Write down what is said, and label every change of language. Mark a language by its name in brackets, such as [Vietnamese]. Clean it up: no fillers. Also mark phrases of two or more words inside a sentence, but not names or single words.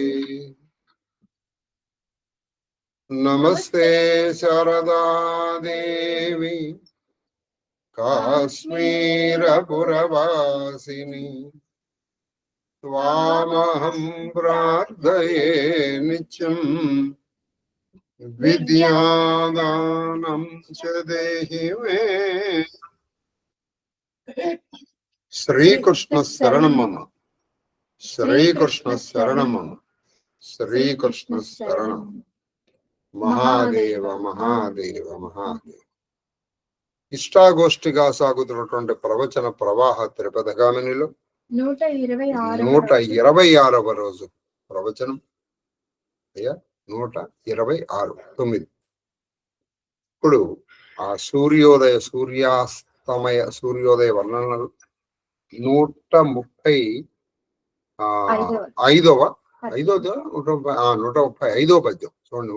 [Sanskrit] नमस्ते शारदा देवी काश्मीरपुरवासिनी त्वामहं प्रार्थये नित्यं विद्यादानं च देहि मे। श्रीकृष्ण शरणं मम, श्रीकृष्ण शरणं मम, श्रीकृष्ण शरणं। [Telugu] మహాదేవ మహాదేవ మహాదేవ. ఇష్టాగోష్ఠిగా సాగుతున్నటువంటి ప్రవచన ప్రవాహ త్రిపథగామినిలో 126వ రోజు ప్రవచనం. అయ్యా 126 ఇప్పుడు ఆ సూర్యోదయ వర్ణనలు 135వ పద్యం చూడండి.